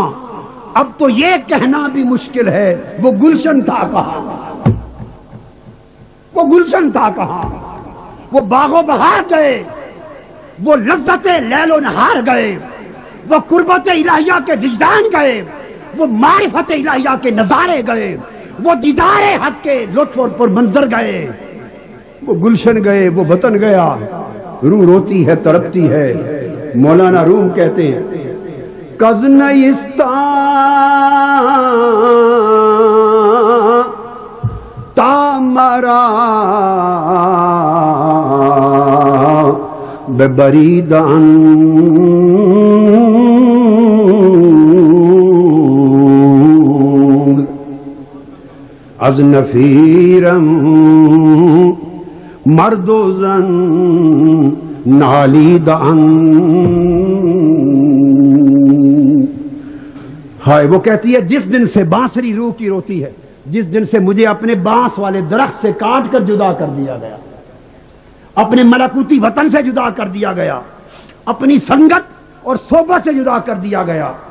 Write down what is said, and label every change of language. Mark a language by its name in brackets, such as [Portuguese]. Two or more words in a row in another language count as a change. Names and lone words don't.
[Urdu] اب تو یہ کہنا بھی مشکل ہے وہ گلشن تھا کہاں، وہ گلشن تھا کہاں، وہ باغ و بہار گئے، وہ لذت لیل و نہار گئے، وہ قربت الہیہ کے وجدان گئے، وہ معرفت الہیہ کے نظارے گئے، وہ دیدار حق کے لطف اور پر منظر گئے، وہ گلشن گئے، وہ وطن گیا۔ روح روتی ہے، تڑپتی ہے۔ مولانا روم کہتے ہیں [Persian] کز نیستاں تا مرا ببریدان از نفیرم مرد و زن نالیدان۔ [Urdu] ہائے وہ کہتی ہے جس دن سے بانسری روح کی روتی ہے، جس دن سے مجھے اپنے بانس والے درخت سے کاٹ کر جدا کر دیا گیا، اپنے ملکوتی وطن سے جدا کر دیا گیا، اپنی سنگت اور صحبت سے جدا کر دیا گیا،